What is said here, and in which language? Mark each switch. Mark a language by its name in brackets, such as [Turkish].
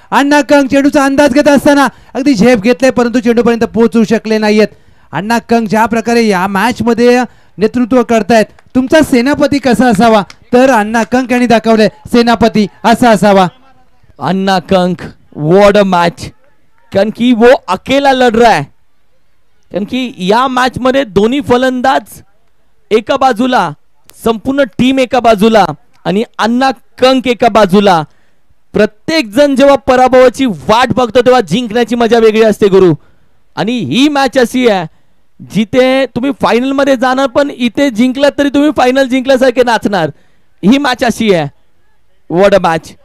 [Marathi] अण्णा कंक चेंडूचा अंदाज घेत असताना अगदी झेप घेतलाय परंतु चेंडूपर्यंत पोहोचू शकले नाहीयेत. अण्णा कंक ज्या प्रकारे या मॅच मध्ये नेतृत्व करतायत, तुमचा सेनापती कसा असावा तर अण्णा कंक यांनी दाखवले सेनापती असा असावा. [English] Anna Kank, what a match. [Marathi] कारण की [Hindi] वो अकेला लड़ रहा है. [Marathi] कारण की या मॅच मध्ये दोन्ही फलंदाज एका बाजूला, संपूर्ण टीम एका बाजूला आणि अन्ना कंक एका बाजूला. प्रत्येक जण जेव्हा पराभवाची वाट बघतो तेव्हा जिंकण्याची मजा वेगळी असते गुरु. आणि ही मॅच अशी आहे जिथे तुम्ही फायनल मध्ये जाणार पण इथे जिंकलात तरी तुम्ही फायनल जिंकल्यासारखे नाचणार. ही मॅच अशी आहे. [English] What a match.